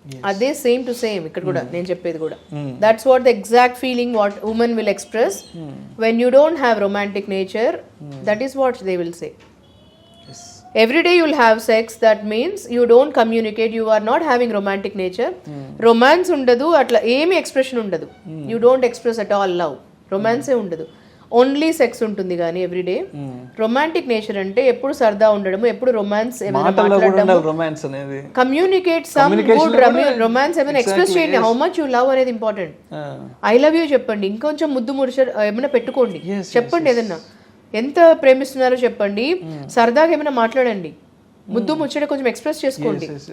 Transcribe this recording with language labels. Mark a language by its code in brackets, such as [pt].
[te] అదే same to same ఇక్కడ కూడా నేను చెప్పేది కూడా. [en] That's what the exact feeling what women will express when you don't have romantic nature. That is what they will say. Every day you will have sex, that means you don't communicate, you are not having romantic nature. [te] Romance undadu, atla emi expression undadu. [en] You don't express at all love. [te] Romance e undadu. [en] Only sex [te] ఉంటుంది కానీ [en] Every day. [te] Romantic nature అంటే ఎప్పుడు సరదా ఉండడము, ఎప్పుడు romance ఏమైనా మాట్లాడడం, [en] communicate some good [te] romance ఏమైనా ఎక్స్ప్రెస్ చేయండి. [en] how much you love [te] అనేది ఇంపార్టెంట్. [en] I love you [te] చెప్పండి, ఇంకొంచెం ముద్దు ముడిచ ఏమైనా పెట్టుకోండి, చెప్పండి ఏదన్నా ఎంత ప్రేమిస్తున్నారో చెప్పండి, సరదాగా ఏమైనా మాట్లాడండి, ముద్దు ముచ్చట కొంచెం ఎక్స్ప్రెస్ చేసుకోండి.